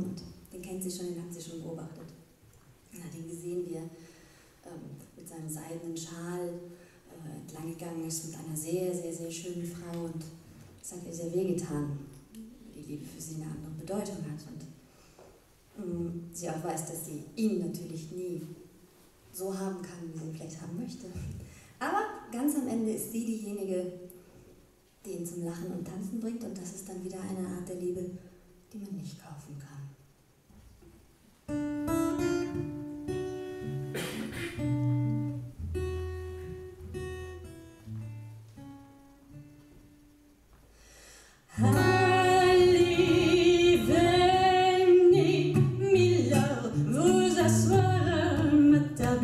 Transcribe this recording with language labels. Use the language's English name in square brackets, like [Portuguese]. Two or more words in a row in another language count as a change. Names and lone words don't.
[German] Und den kennt sie schon, den hat sie schon beobachtet. Man hat ihn gesehen, wie er mit seinem seidenen Schal entlang gegangen ist mit einer sehr, sehr, sehr schönen Frau, und es hat ihr sehr wehgetan, die Liebe für sie eine andere Bedeutung hat, und sie auch weiß, dass sie ihn natürlich nie so haben kann, wie sie ihn vielleicht haben möchte. Aber ganz am Ende ist sie diejenige, die ihn zum Lachen und Tanzen bringt, und das ist dann wieder eine Art der Liebe, die man nicht kaufen kann. [French] Allez, venez, Milord, vous asseoir à ma table.